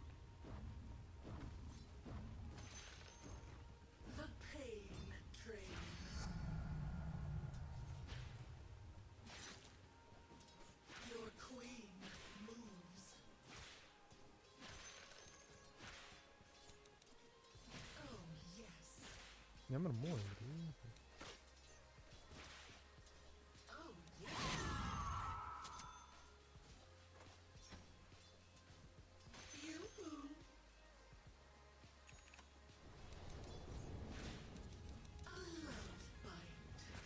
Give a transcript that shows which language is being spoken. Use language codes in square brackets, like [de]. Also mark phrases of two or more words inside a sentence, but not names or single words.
[en] The pain train. Your queen moves. Oh, yes. [mn] Ямар муу юм бэ? [en] Oh, yes. Yoo-hoo. A love bite.